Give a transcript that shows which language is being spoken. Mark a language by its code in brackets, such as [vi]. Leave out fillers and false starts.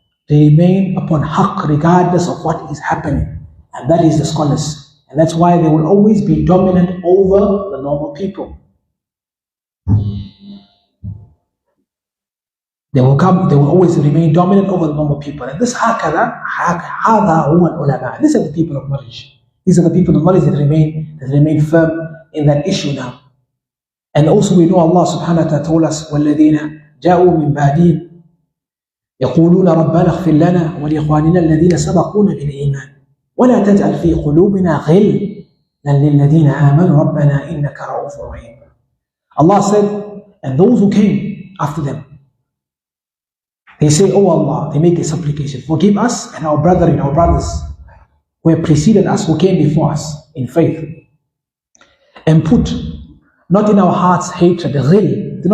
[en] They remain upon haqq regardless of what is happening. And that is the scholars. And that's why they will always be dominant over the normal people. They will always remain dominant over the normal people. And this [ar] هذا هو العلماء. [en] These are the people of knowledge. These are the people of knowledge that remain firm in that issue now. And also we know Allah subhanahu wa ta'ala told us [ar] وَالَّذِينَ جَاءُوا مِن بَعْدِهِمْ يقولون ربنا اغفر لنا ولإخواننا الذين سبقونا بالإيمان ولا تجعل في قلوبنا غلا للذين آمنوا ربنا إنك رؤوف رحيم. [en] Allah said, and those who came after them, they say, oh Allah, they make this supplication, forgive us and our brothers who have preceded us, who came before us in faith, and put not in our hearts hatred, ghil,